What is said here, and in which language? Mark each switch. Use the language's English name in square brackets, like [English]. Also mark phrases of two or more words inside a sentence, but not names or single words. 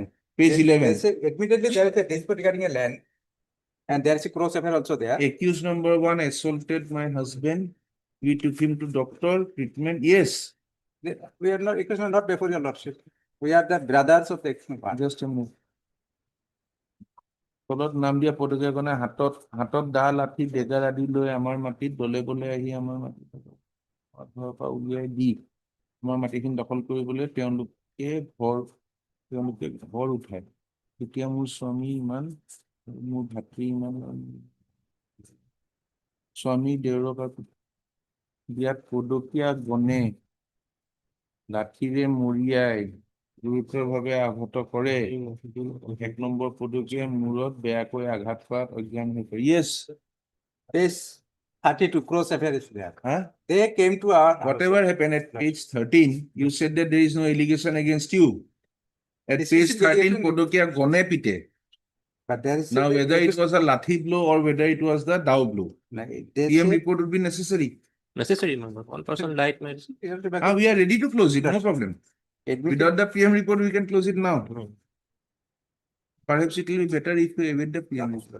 [English] Page 11. Admittedly, there is a dispute regarding a land. And there is a cross FIR also there. Accused number 1 assaulted my husband. We took him to doctor, treatment. Yes. We are not, it was not before your lordship. We are the brothers of the ex-man. Just a minute. [Assamese] তলত নাম দিয়া পদকীয়াখনে হাতত দা লাঠি ডেগাৰ আদি লৈ আমাৰ মাটিত দলে বলে আহি আমাৰ মাটিত ঘৰৰ পৰা উলিয়াই দি আমাৰ মাটিখিনি দখল কৰিবলৈ তেওঁলোকে ভৰ উঠায়। তেতিয়া মোৰ স্বামী ইমান, মোৰ ভাতৃ ইমান, স্বামী দেউৰক বিয়াত পদকীয়া গণে লাঠিৰে মৰিয়াই গুৰুতৰভাৱে আঘাত কৰে। 1 নম্বৰ পদকীয়া মূৰত বেয়াকৈ আঘাত কৰাত অজ্ঞান হৈ পৰে। [English] Yes. Page 32, cross FIR is there. Huh? They came to our. Whatever happened at page 13, you said that there is no allegation against you. At This page is 13, allegation. [Assamese] পদকীয়া গণে পিতে। [English] But there is. Now, whether it was a lathi blow or whether it was the dow blow, PM report would be necessary. Necessary, my lord. One person died, my lord. We are ready to close it, no problem. Without the PM report, we can close it now. Perhaps it will be better if we await the PM report.